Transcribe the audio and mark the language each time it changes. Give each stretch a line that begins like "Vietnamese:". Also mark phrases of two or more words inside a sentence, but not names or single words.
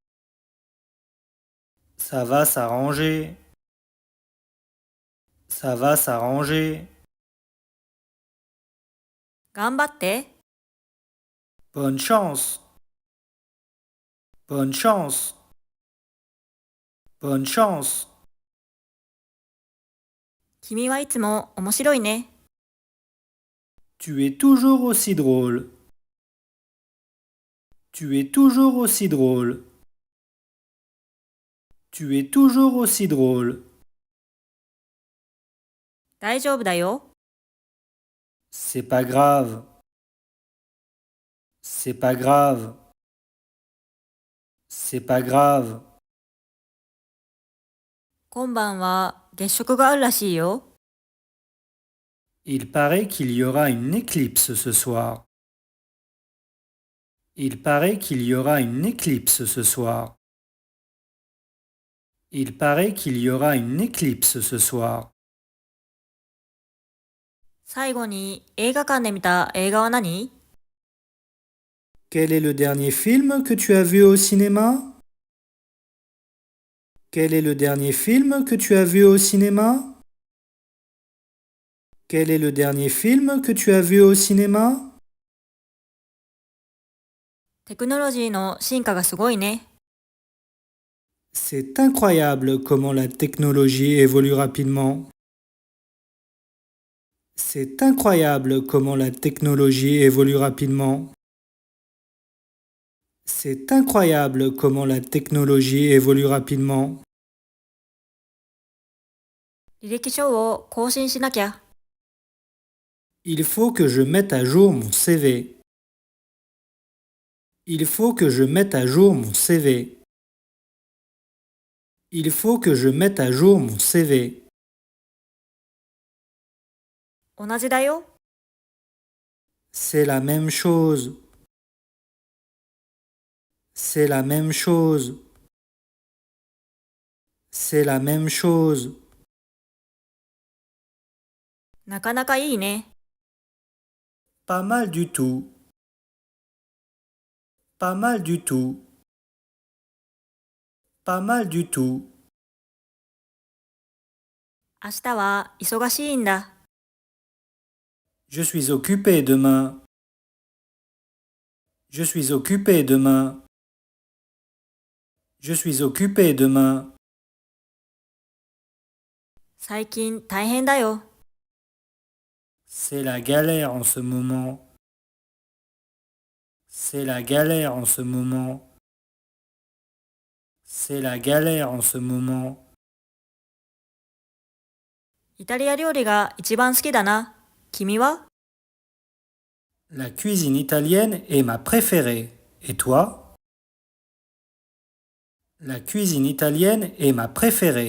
French: Ça va s'arranger. Ça va s'arranger.
Japanese: 頑張って。
French: Bonne chance. Bonne chance. Bonne chance.
Japanese: 君はいつも面白いね。
French: Tu es toujours aussi drôle. Tu es toujours aussi drôle. Tu es toujours aussi drôle.
Japanese: 大丈夫だよ。
French: C'est pas grave. C'est pas grave. C'est pas grave.
Japanese: 今晩は月食があるらしいよ。
French: Il paraît qu'il y aura une éclipse ce soir. Il paraît qu'il y aura une éclipse ce soir. Il paraît qu'il y aura une éclipse ce soir.
Japanese: 最後に映画館で見た映画は何？
French: Quel est le dernier film que tu as vu au cinéma? Quel est le dernier film que tu as vu au cinéma? Quel est le dernier film que tu as vu au cinéma?
Japanese: テクノロジーの進化がすごいね。
French: C'est incroyable comment la technologie évolue rapidement. C'est incroyable comment la technologie évolue rapidement. C'est incroyable comment la technologie évolue rapidement.
Japanese: 履歴書を更新しなきゃ。
French: Il faut que je mette à jour mon CV. Il faut que je mette à jour mon CV. Il faut que je mette à jour mon CV.
Japanese: 同じだよ。
French: C'est la même chose. C'est la même chose. C'est la même chose.
Japanese: なかなかいいね。
French: Pas mal du tout. Pas mal du tout. Pas mal du tout.
Japanese: 明日は忙しいんだ。
French: Je suis occupé demain. Je suis occupé demain. Je suis occupé demain.
Japanese: 最近大変だよ。
French: C'est la galère en ce moment. C'est la galère en ce moment. C'est la galère en ce moment.
Japanese: イタリア料理が一番好きだな。君は？
French: La cuisine italienne est ma préférée. Et toi? La cuisine italienne est ma préférée.